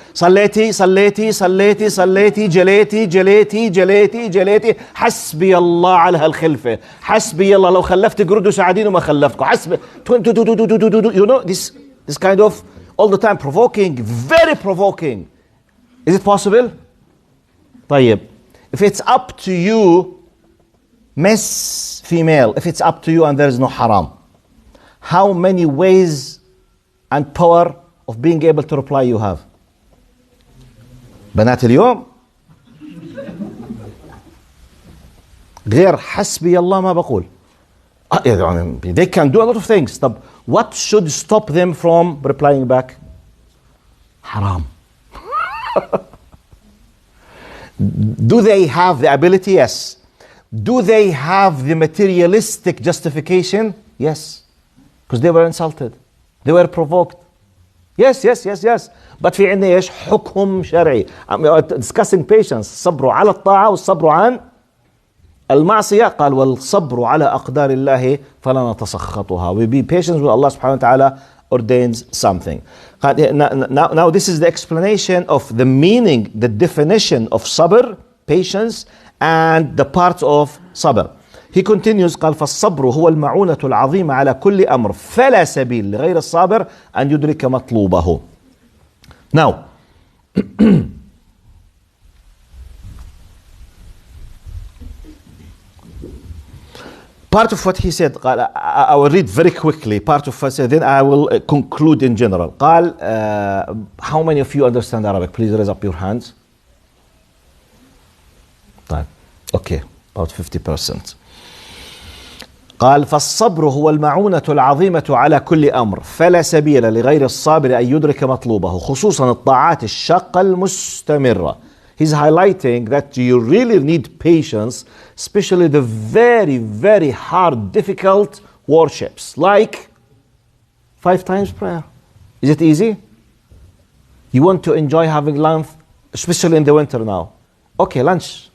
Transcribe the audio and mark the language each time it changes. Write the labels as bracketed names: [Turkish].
[Arabic] صليتي جليتي حسبي الله على هالخلفة. حسبي الله لو خلفت قردوا ساعدين وما خلفتكم. حسبي. [English] You know, this kind of all the time provoking, very provoking. Is it possible? طيب, if it's up to you, Miss Female, if it's up to you and there is no haram, how many ways and power of being able to reply you have? [Arabic] بنات اليوم غير حسبي الله ما بقول. [English] They can do a lot of things. طب what should stop them from replying back? Haram. Do they have the ability? Yes. Do they have the materialistic justification? Yes. Because they were insulted. They were provoked. Yes. [Arabic] But في عندنا ايش؟ حكم شرعي. [English] Discussing patience. [Arabic] صبروا على الطاعة والصبر عن المعصية. قال والصبر على أقدار الله فلا نتسخطها. [English] We be patient when Allah subhanahu wa ta'ala ordains something. Now this is the explanation of the meaning, the definition of sabr, patience, and the parts of sabr. He continues [Arabic] قال فالصبر هو المعونة العظيمة على كل أمر فلا سبيل لغير الصابر أن يدرك مطلوبه. [English] Now part of what he said قال, I will read very quickly part of what he said, then I will conclude in general. قال how many of you understand Arabic? Please raise up your hands. طيب okay, about 50%. [Arabic] قال فالصبر هو المعونة العظيمة على كل أمر فلا سبيل لغير الصابر أن يدرك مطلوبه خصوصا الطاعات الشاقة المستمرة. [English] He's highlighting that you really need patience, especially the very, very hard, difficult worships, like 5 times prayer. Is it easy? You want to enjoy having lunch, especially in the winter now. Okay, lunch.